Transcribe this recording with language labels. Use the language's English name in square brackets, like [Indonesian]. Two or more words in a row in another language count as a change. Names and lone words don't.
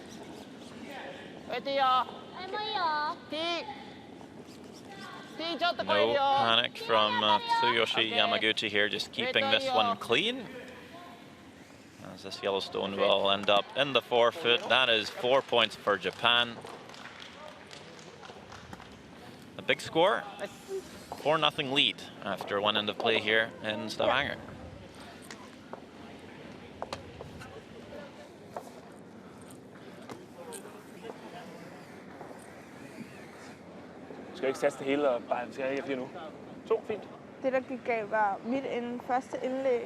[English] No panic from Tsuyoshi Yamaguchi here, just keeping this one clean. As this Yellowstone will end up in the forefoot. That is 4 points for Japan. A big score, 4-0 lead after one end of play here in Stavanger. [Danish] Du skal ikke satse det hele, og bare skal ikke nu. 2, fint. Det, der gik galt, var mit første indlæg.